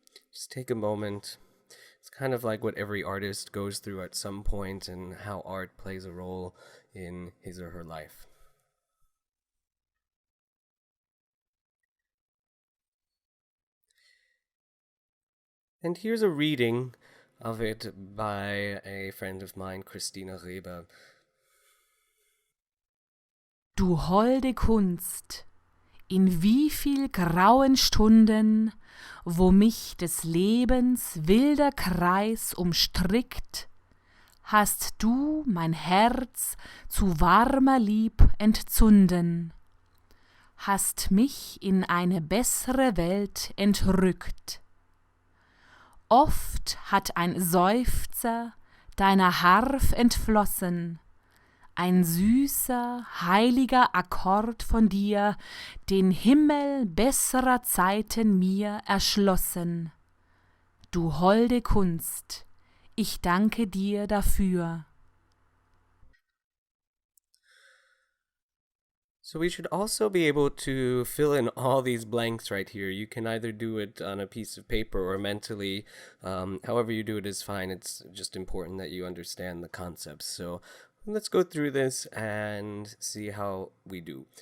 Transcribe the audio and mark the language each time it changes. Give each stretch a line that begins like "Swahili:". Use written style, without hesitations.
English: Just take a moment. It's kind of like what every artist goes through at some point and how art plays a role in his or her life. And here's a reading of it by a friend of mine, Christina Reber.
German: Du holde Kunst, In wie viel grauen Stunden, wo mich des Lebens wilder Kreis umstrickt, hast du mein Herz zu warmer Lieb entzunden, hast mich in eine bessere Welt entrückt. Oft hat ein Seufzer deiner Harf entflossen, ein süßer, heiliger Akkord von dir, den Himmel besserer Zeiten mir erschlossen. Du holde Kunst, ich danke dir dafür.
English: So we should also be able to fill in all these blanks right here. You can either do it on a piece of paper or mentally. However you do it is fine. It's just important that you understand the concepts. So let's go through this and see how we do.